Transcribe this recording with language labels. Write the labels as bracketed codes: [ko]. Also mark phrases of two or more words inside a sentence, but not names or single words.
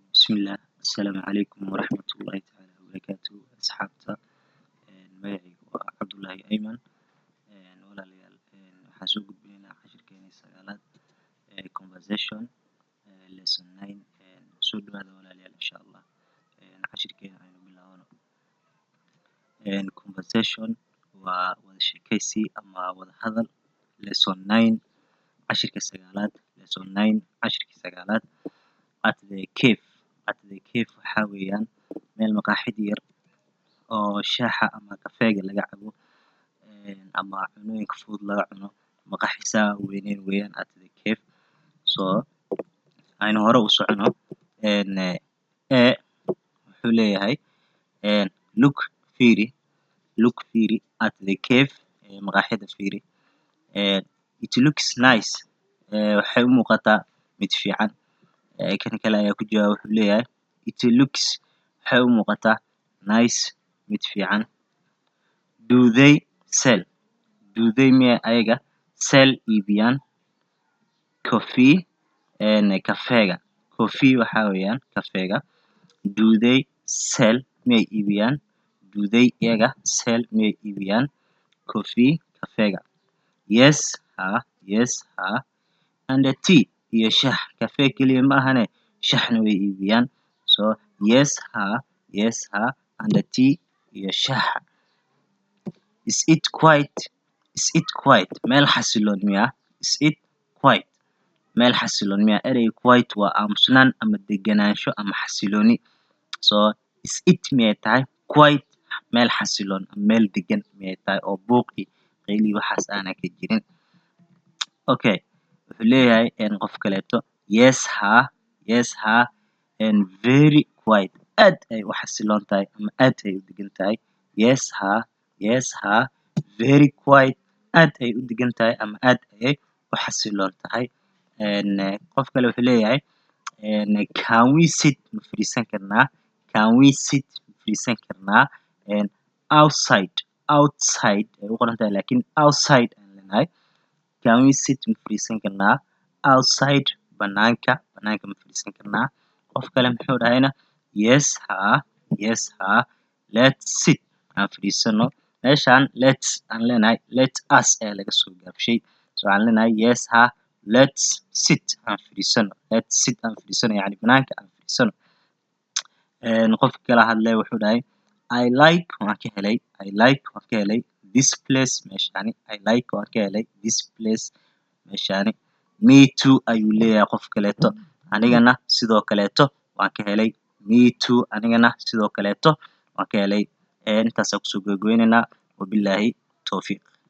[ar] بسم الله السلام عليكم ورحمة الله تعالى وبركاته [so] أصحابتا magacayga waa Cabdullaahi Ayman walaalayaal waxaan soo gudbinaynaa cashirkeena sagaalaad [en] conversation lesson 9 [so] soo dhawaada walaalayaal [ar] إن شاء الله [so] cashirkeena aynu bilaabano conversation waa wada sheekaysi ama wada hadal lesson 9 cashirka sagaalaad lesson 9 cashirka sagaalaad [en] at the cave [so] waxaa weeyaan meel maqaaxid yar oo shaaxa ama kafeega laga cabo ama cunooyinka fudud laga cuno maqaaxi saa weyneyn weeyaan [en] at the cave [so] so aynu hore u socono wuxuu leeyahay look fiiri [en] at the cave [so] maqaaxida fiiri [en] it looks nice [so] waxay u muuqataa mid fiican kan kale ayaa ku jawaaba wuxuu leeyahay [en] it looks [so] waxay u muuqataa nice mid fiican do they miya ayaga sell iibiyaan coffee kafeega coffee waxaa weeyaan kafeega [en] do they sell [so] miyay iibiyaan [en] do they [so] iyaga sell miyay iibiyaan coffee kafeega yes ha [en] and tea [so] iyo shaah kafee keliya ma ahane shaahna way iibiyaan so yes ha [en] and tea [so] iyo shaah [en] is it quiet [so] meel xasiloon miya [en] is it quiet [so] meel xasiloon miya ereyga quiet waa aamusnaan ama deganaansho ama xasilooni so [en] is it [so] miyay tahay quiet meel xasiloon ama meel degan miyay tahay oo buuq iyo qayli waxaas aanan ka jirin okay wuxuu leeyahay qof kaleeto yes ha and [en] very quiet [so] aad ay u xasiloon tahay ama aad ay u degan tahay yes ha [en] very quiet [so] aad ay u degan tahay ama aad ayay u xasiloon tahay qof kale wuxuu leeyahay [en] can we sit [so] ma fadhiisan karnaa outside ay u qoran tahay laakiin outside aan leenahay [en] can we sit [so] ma fadhiisan karnaa outside banaanka ma fadhiisan karnaa qof kale muxuu dhahayna yes ha [en] let's sit [so] aan fadhiisano meeshaan let's aan leenahay [en] let us [so] ayaa laga soo gaabshay so aan leenahay yes ha [en] let's sit [so] aan fadhiisano yacni banaanka aan fadhiisano qofka kala hadlay wuxuu dhahay [en] I like [so] waan ka helay [en] this place [so] meeshaani waan ka helay [en] this place [so] meeshaani [en] me too [so] ayuu leeyahay qof kaleeto anigana sidoo kaleeto waan ka helay [en] me too [so] anigana sidoo kaleeto waan ka helay intaas kusoo gabagabaynaynaa [ar] وبالله التوفيق